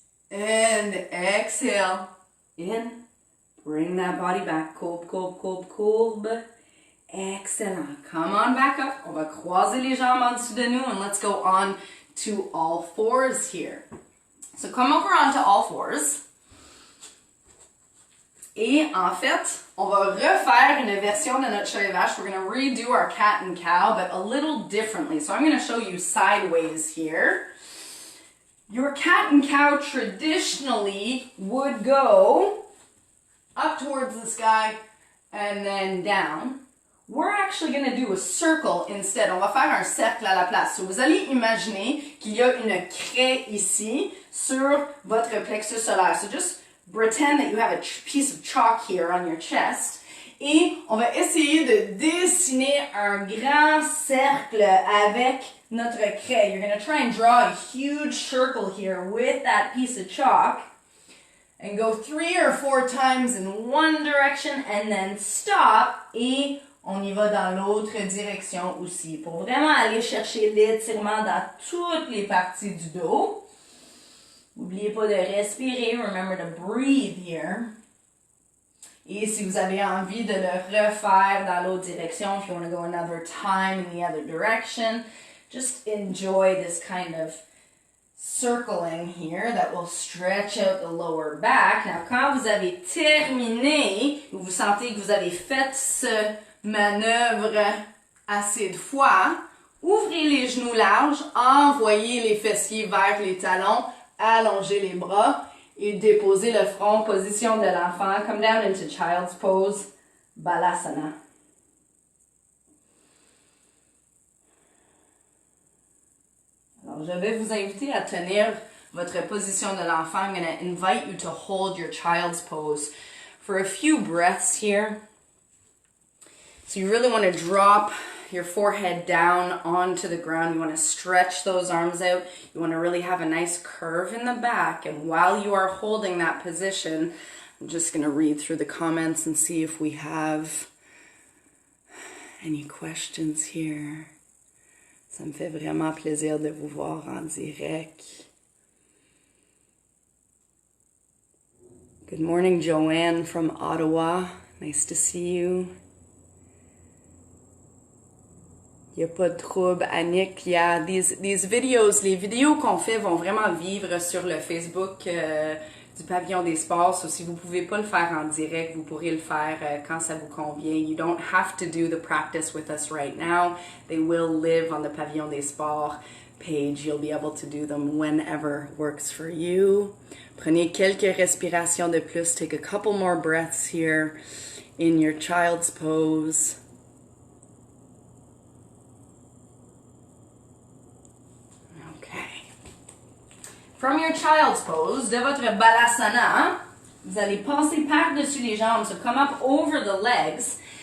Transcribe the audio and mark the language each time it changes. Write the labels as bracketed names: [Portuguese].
[English] And exhale, in. Bring that body back. [French] Courbe, courbe, courbe, courbe. Excellent. [English] Come on back up. [French] On va croiser les jambes en dessous de nous [English] and let's go on to all fours here. So come over onto all fours. [French] Et en fait, on va refaire une version de notre chat et vache. [English] We're going to redo our cat and cow, but a little differently. So I'm going to show you sideways here. Your cat and cow traditionally would go up towards the sky and then down. We're actually going to do a circle instead. [French] On va faire un cercle à la place. So vous allez imaginer qu'il y a une craie ici sur votre plexus solaire. [English] So just pretend that you have a piece of chalk here on your chest. [French] Et on va essayer de dessiner un grand cercle avec notre craie. [English] You're going to try and draw a huge circle here with that piece of chalk. And go 3 or 4 times in one direction and then stop. [French] Et on y va dans l'autre direction aussi. Pour vraiment aller chercher l'étirement dans toutes les parties du dos. N'oubliez pas de respirer. [English] Remember to breathe here. [French] Et si vous avez envie de le refaire dans l'autre direction, [English] if you want to go another time in the other direction, just enjoy this kind of circling here that will stretch out the lower back. [French] Now, quand vous avez terminé, vous sentez que vous avez fait ce manœuvre assez de fois, ouvrez les genoux larges, envoyez les fessiers vers les talons, allongez les bras et déposez le front, position de l'enfant. [English] Come down into child's pose, balasana. [French] Alors, je vais vous inviter à tenir votre position de l'enfant. [English] I'm going to invite you to hold your child's pose for a few breaths here. So you really want to drop your forehead down onto the ground. You want to stretch those arms out. You want to really have a nice curve in the back. And while you are holding that position, I'm just going to read through the comments and see if we have any questions here. [French] Ça me fait vraiment plaisir de vous voir en direct. [English] Good morning, Joanne from Ottawa. Nice to see you. [French] Il n'y a pas de trouble, Annick. [English] Yeah, these videos, [French] les vidéos qu'on fait vont vraiment vivre sur le Facebook du Pavillon des Sports. So si vous ne pouvez pas le faire en direct, vous pourrez le faire quand ça vous convient. [English] You don't have to do the practice with us right now. They will live on the Pavillon des Sports page. You'll be able to do them whenever works for you. [French] Prenez quelques respirations de plus. [English] Take a couple more breaths here in your child's pose. From your child's pose, [French] de votre balasana, vous allez passer par-dessus les jambes, [English] so come up over the legs.